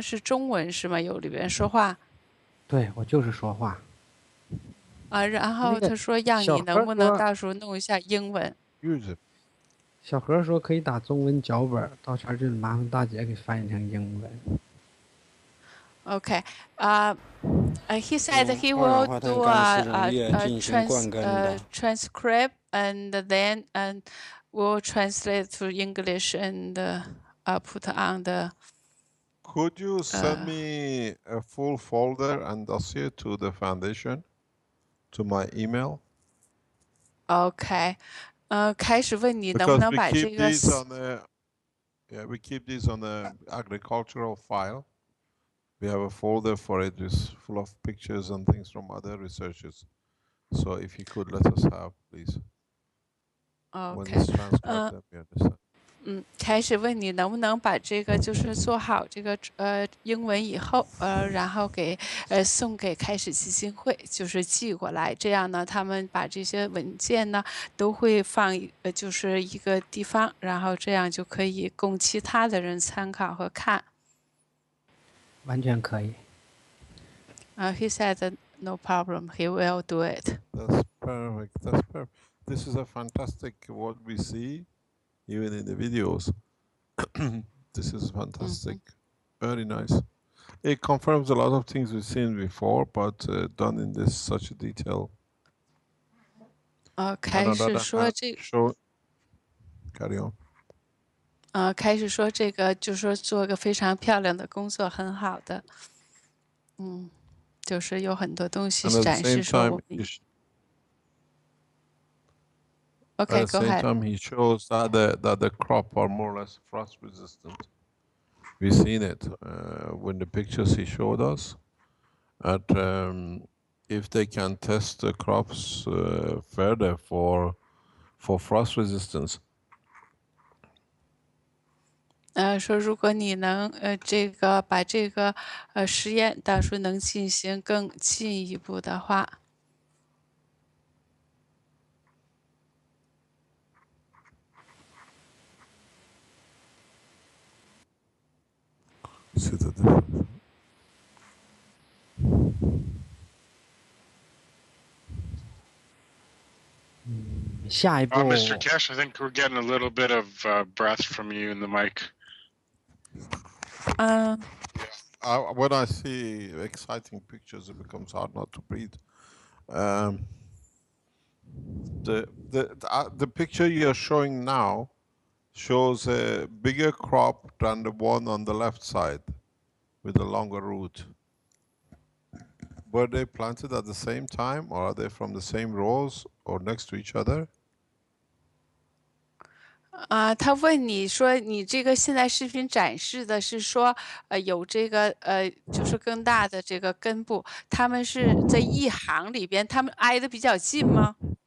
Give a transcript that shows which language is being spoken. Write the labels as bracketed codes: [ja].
[zh] 是中文是吗？有里边说话？对，我就是说话。然后他说让你能不能到时候弄一下英文。小何说可以打中文脚本，到时候就麻烦大姐给翻译成英文。 [en] Okay. He said he will do a transcript and then will translate to English and put on the. Could you send me a full folder and dossier to the foundation, to my email? Okay. [zh] 开始问你能不能把这个。 [en] Yeah, we keep these on the agricultural file. We have a folder for it, it's full of pictures and things from other researchers. So if you could let us have, please. When it's transcribed, then we understand. [zh] 开始问你能不能把这个就是做好这个英文以后然后给送给开始基金会，就是寄过来，这样呢他们把这些文件呢都会放就是一个地方，然后这样就可以供其他的人参考和看。完全可以。 [en] He said no problem, he will do it. That's perfect. That's perfect. This is a fantastic what we see. Even in the videos, this is fantastic. Very nice. It confirms a lot of things we've seen before, but done in this such a detail. [zh] 开始说这个。 [en] Carry on. [zh] 开始说这个，就说做个非常漂亮的工作，很好的。就是有很多东西展示说我们。 [en] Okay, go ahead. At the same time, he shows that the crop are more or less frost resistant. We've seen it when the pictures he showed us. At if they can test the crops further for frost resistance. [zh] 说如果你能这个把这个实验到时候能进行更进一步的话。 [en] See the difference. Mr. Kesh, I think we're getting a little bit of breath from you in the mic. When I see exciting pictures, it becomes hard not to breathe. The picture you are showing now shows a bigger crop than the one on the left side with a longer root. Were they planted at the same time, or are they from the same rows or next to each other? [zh] 他问你说，你这个现在视频展示的是说，有这个就是更大的这个根部，他们是在一行里边，他们挨得比较近吗？